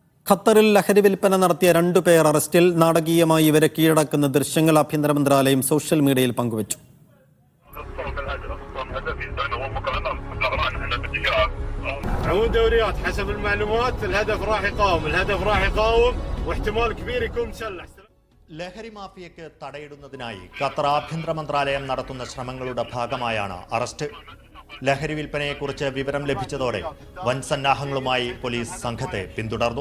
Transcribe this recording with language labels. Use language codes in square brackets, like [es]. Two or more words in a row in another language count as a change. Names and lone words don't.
[ml] ഖത്തറിൽ ലഹരി വിൽപ്പന നടത്തിയ 2 പേർ അറസ്റ്റിൽ. നാടകീയമായി ഇവരെ കീഴടക്കുന്ന ദൃശ്യങ്ങൾ ആഭ്യന്തര മന്ത്രാലയം [en] social media [ml] പങ്കുവച്ചു. [ar] عموم دوريات حسب المعلومات الهدف راح يقاوم واحتمال كبير يكون مسلح. [ml] ലഹരി മാഫിയയ്ക്ക് തടയിടുന്നതിനായി ഖത്തർ ആഭ്യന്തര മന്ത്രാലയം നടത്തുന്ന ശ്രമങ്ങളുടെ ഭാഗമായാണ് അറസ്റ്റ്. ലഹരി വിൽപ്പനയെക്കുറിച്ച് വിവരം ലഭിച്ചതോടെ വൻ സന്നാഹങ്ങളുമായി പോലീസ് സംഘത്തെ പിന്തുടർന്നു.